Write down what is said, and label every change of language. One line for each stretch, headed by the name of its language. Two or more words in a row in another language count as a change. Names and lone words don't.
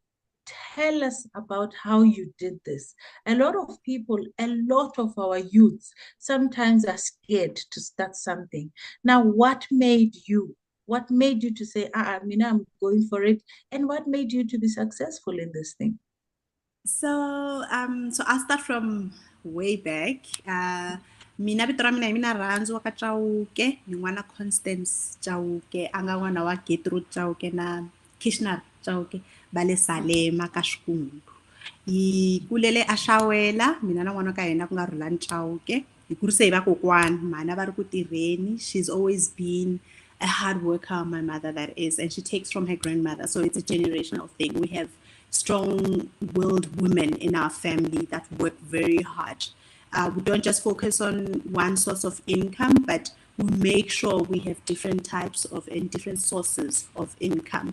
English: Tell us about how you did this. A lot of people, a lot of our youths sometimes are scared to start something. Now, what made you? What made you to say, I'm going for it? And what made you to be successful in this thing? So I'll start from way back.
Tsonga: Mina vito ra mina hi mina Rirhandzu wa ka Chauke, ni n'wana Constance Chauke, a nga n'wana wa Gertrude Chauke na Kishnar Chauke, va le Salema ka Xikungu. Hi kulele a Xawela, mina na n'wana ka hina ku nga Rirhandzu Chauke. Hi kurise hi vakokwana, mana va ri ku tirheni.
English: She's always been a hard worker, my mother that is, and she takes from her grandmother. So it's a generational thing. We have strong-willed women in our family that work very hard. We don't just focus on one source of income, but we make sure we have different types of and different sources of income.